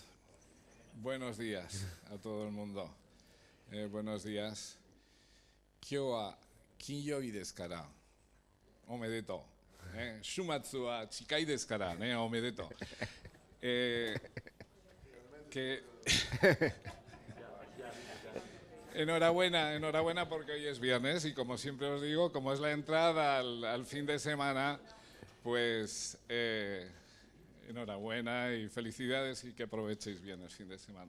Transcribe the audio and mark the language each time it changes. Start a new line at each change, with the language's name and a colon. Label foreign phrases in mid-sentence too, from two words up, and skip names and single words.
Spanish: Buenos días a todo el mundo. Buenos días.
Japanese: 今日は金曜日ですから. Omedetou. 週末は近いですから、ね、おめでとう.
Spanish: Enhorabuena, enhorabuena porque hoy es viernes y como siempre os digo, como es la entrada al fin de semana, pues enhorabuena y felicidades y que aprovechéis bien el fin de semana.